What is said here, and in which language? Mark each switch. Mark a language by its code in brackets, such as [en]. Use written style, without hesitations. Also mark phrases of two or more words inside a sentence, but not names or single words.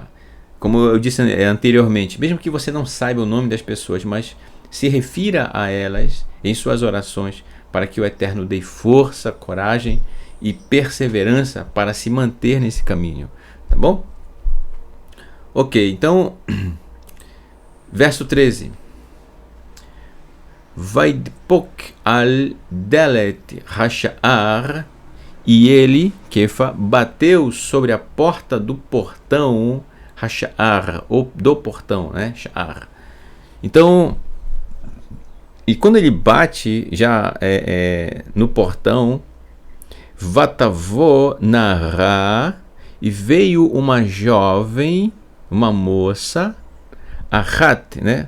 [pt] Como eu disse anteriormente, mesmo que você não saiba o nome das pessoas, mas se refira a elas em suas orações, para que o Eterno dê força, coragem e perseverança para se manter nesse caminho, tá bom? Ok, então, verso 13. [he] Vaidpok al delet hasha'ar, [pt] e ele, Kefa, bateu sobre a porta do portão, hasha'ar, ou do portão, né? Sha'ar. Então, e quando ele bate já no portão, [he] vatavô nará, [pt] e veio uma jovem uma moça, achat, né?